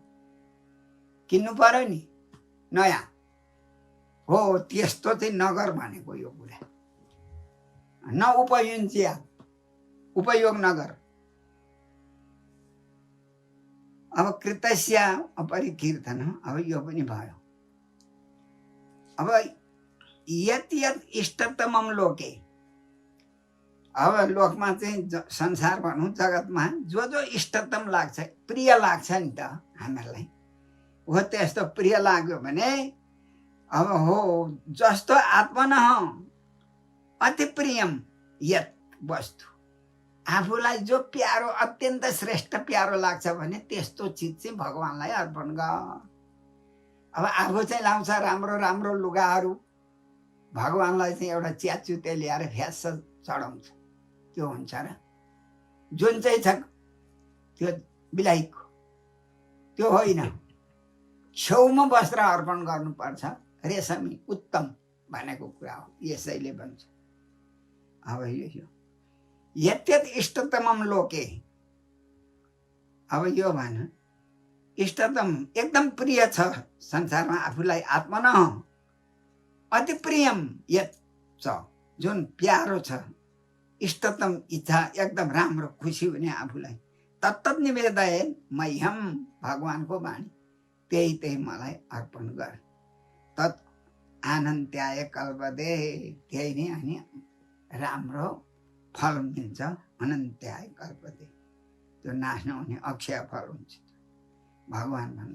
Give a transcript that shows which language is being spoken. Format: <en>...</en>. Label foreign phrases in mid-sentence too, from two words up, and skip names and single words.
<ne>किन्नु पर्यो नि नयाँ हो, त्यस्तो चाहिँ नगर भनेको यो कुरा।</ne> <sa>न उपयुञ्ज्यात्,</sa> <ne>उपयोग नगर। अब</ne> <sa>कृतस्य अपरिकीर्तन,</sa> <ne>अब यो पनि भयो।</ne> <sa>अब यत् यत् इष्टतमम लोके,</sa> <ne>अब लोकमा चाहिँ संसार भनौँ, जगतमा जो जो इष्टतम लाग्छ, प्रिय लाग्छ नि त हामीहरूलाई, हो त्यस्तो प्रिय लाग्यो भने अब हो जस्तो</ne> <sa>आत्मनः अति प्रियम यत् वस्तु,</sa> <ne>आफूलाई जो प्यारो, अत्यन्त श्रेष्ठ प्यारो लाग्छ भने त्यस्तो चिज चाहिँ भगवानलाई अर्पण गर। अब आफू चाहिँ लाउँछ राम्रो राम्रो लुगाहरू, भगवानलाई चाहिँ एउटा च्याचुते ल्याएर फ्यास चढाउँछ, त्यो हुन्छ र? जुन चाहिँ छ त्यो बिलाइको त्यो होइन। छेउमा वस्त्र अर्पण गर्नुपर्छ, रेशमी उत्तम भनेको कुरा हो, यसैले भन्छ। अब यो</ne> <sa>यत्यत इष्टतमम लोके,</sa> <ne>अब यो भन इष्टतम एकदम प्रिय छ संसारमा आफूलाई,</ne> <sa>आत्मन अति प्रियम यत</sa> <ne>छ, जुन प्यारो छ, इष्टतम इच्छा एकदम राम्रो खुसी हुने आफूलाई,</ne> <sa>तत्तत् निवेदयन् मह्यम,</sa> <ne>भगवानको वाणी, त्यही त्यही मलाई अर्पण गर।</ne> <sa>तत् आनन्त्याय कल्पदे,</sa> <ne>त्यही नै अनि राम्रो फल मिल्छ।</ne> <sa>अनन्त्याय कल्पदे,</sa> <ne>त्यो नाश नहुने अक्षय फल हुन्छ भगवान भन्ने।</ne>